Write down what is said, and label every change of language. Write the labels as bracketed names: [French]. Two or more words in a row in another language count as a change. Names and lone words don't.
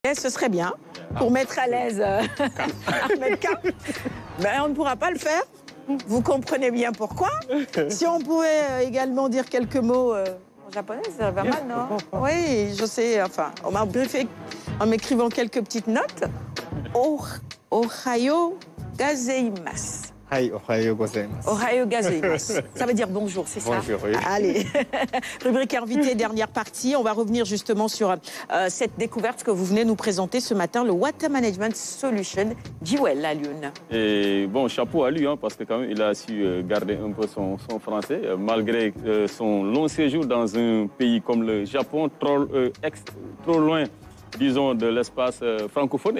[French] Ce serait bien, pour mettre à l'aise Ahmed K. Mais on ne pourra pas le faire. Vous comprenez bien pourquoi. Si on pouvait également dire quelques mots en japonais, ça va mal, non? Oui, je sais. Enfin, on m'a briefé en m'écrivant quelques petites notes. [Japanese] おはようございます. おはようございます. おはようございます. [French] Ça veut dire bonjour, c'est ça? Bonjour, oui. Allez. Rubrique invité, dernière partie. On va revenir justement sur cette découverte que vous venez nous présenter ce matin, le Water Management Solution Jewel à Lyon. Et bon, chapeau à lui, hein, parce que quand même, il a su garder un peu son français, malgré son long séjour dans un pays comme le Japon, trop loin, disons, de l'espace francophone.